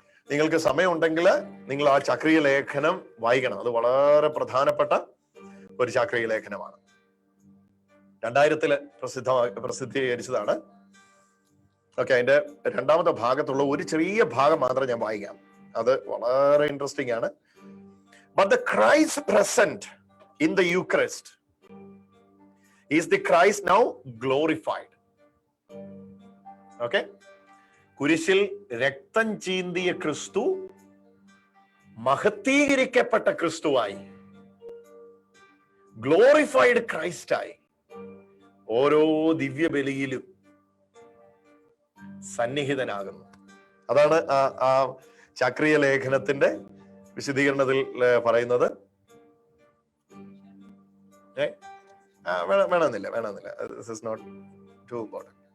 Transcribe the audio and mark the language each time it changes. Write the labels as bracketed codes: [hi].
[ml] നിങ്ങൾക്ക് സമയമുണ്ടെങ്കിൽ നിങ്ങൾ ആ ചക്രീയ ലേഖനം വായിക്കണം. അത് വളരെ പ്രധാനപ്പെട്ട ഒരു ചക്രീയ ലേഖനമാണ്. 2000 പ്രസിദ്ധീകരിച്ചതാണ്. ഓക്കെ, അതിന്റെ 2ാമത്തെ ഭാഗത്തുള്ള ഒരു ചെറിയ ഭാഗം മാത്രം ഞാൻ വായിക്കാം. അത് വളരെ ഇൻട്രസ്റ്റിംഗ് ആണ്. [en] But the Christ present in the Eucharist is the Christ now glorified. Okay? [ml] കുരിശിൽ രക്തം ചീന്തിയ ക്രിസ്തു മഹത്വീകരിക്കപ്പെട്ട ക്രിസ്തുവായി, ഗ്ലോറിഫൈഡ് ക്രൈസ്റ്റായി ഓരോ ദിവ്യബലിയിലും സന്നിഹിതനാകുന്നു. അതാണ് ആ ചക്രീയ ലേഖനത്തിന്റെ വിശദീകരണത്തിൽ പറയുന്നത്. വേണമെന്നില്ല. [en] This is not too important.